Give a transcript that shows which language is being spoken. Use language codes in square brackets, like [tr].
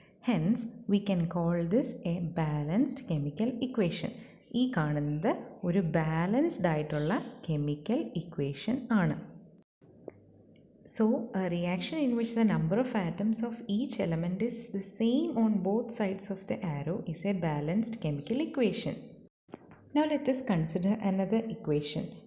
[en] Hence we can call this a balanced chemical equation. [ml] ഈ കാണുന്നത് ഒരു ബാലൻസ്ഡ് ആയിട്ടുള്ള കെമിക്കൽ ഇക്വേഷൻ ആണ്. [en] So a reaction in which the number of atoms of each element is the same on both sides of the arrow is a balanced chemical equation. Now let us consider another equation.